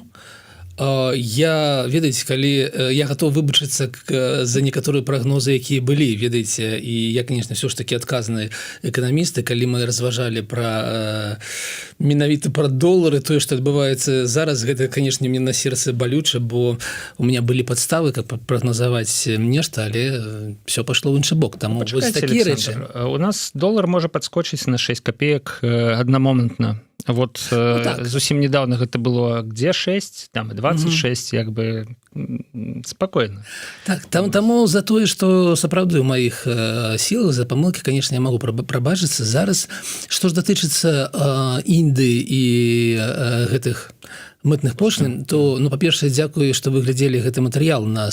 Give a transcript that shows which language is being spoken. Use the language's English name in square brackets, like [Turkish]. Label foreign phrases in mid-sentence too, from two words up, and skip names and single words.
[Belarusian] Я, ведаеце, калі я гатов выбачыцца за некаторыя прагнозы, якія былі, ведаеце, і я, конечно, [Russian] все ж таки [Belarusian] адказны эканамісты, калі мы разважалі пра менавіта пра долары, тое, што адбываецца зараз, гэта, конечно, [Russian] мне на сердце [Belarusian] балюча, бо [Russian] у меня [Belarusian] былі падставы, каб прагназаваць нешта, але все пашло ў іншы бок. Таму вось такія рэчы. У нас долар можа падскочыць на 6 копеек аднамомантна. Вот так. Зусім недавно гэта было где 6, там и 26, [Russian] як бы спокойно. Так, [Belarusian] таму за тое, што сапраўды ў маіх сілах, за памылкі, конечно, я могу прабачыцца. Зараз, што ж датычыцца Індыі і гэтых мытных пошлін, то, ну, па-першае, дзякую, што вы глядзелі гэты матэрыял на...